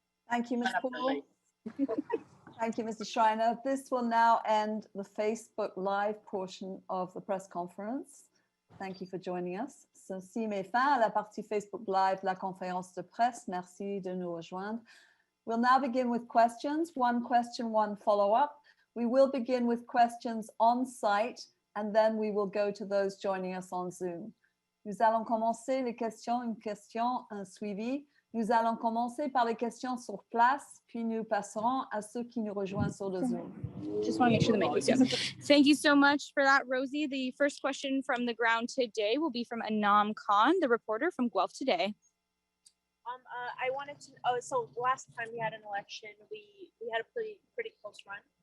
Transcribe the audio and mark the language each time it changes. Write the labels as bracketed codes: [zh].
[en] Thank you, Ms. Paul. Thank you, Mr. Schreiner. This will now end the Facebook Live portion of the press conference. Thank you for joining us. [fr] Ceci met fin à la partie Facebook Live de la conférence de presse. Merci de nous rejoindre. [en] We'll now begin with questions. One question, one follow-up. We will begin with questions on site, and then we will go to those joining us on Zoom. [fr] Nous allons commencer les questions, une question, un suivi. Nous allons commencer par les questions sur place, puis nous passerons à ceux qui nous rejoignent sur le Zoom. [en] Just want to make sure the mic is on. Thank you so much for that, Rosie. The first question from the ground today will be from Anam Khan, the reporter from Guelph Today. I wanted to. Oh, so last time we had an election, we had a pretty close run.